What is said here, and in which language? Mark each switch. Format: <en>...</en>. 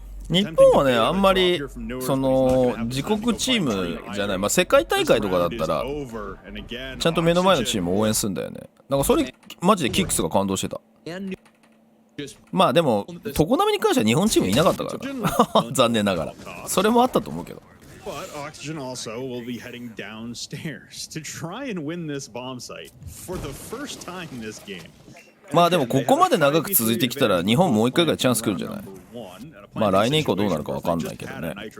<ja>日本はねあんまりその自国チームじゃない、まあ世界大会とかだったらちゃんと目の前のチームを応援するんだよね。なんかそれマジでキックスが感動してた。まあでも常滑に関しては日本チームいなかったからな残念ながら。それもあったと思うけど。</ja> <en>But Oxygen also will be heading downstairs to try and win this bomb site for the first time this game.</en> <ja>まあでもここまで長く続いてきたら日本もう一回ぐらいチャンス来るんじゃない。まあ来年以降どうなるかわかんないけどね。</ja>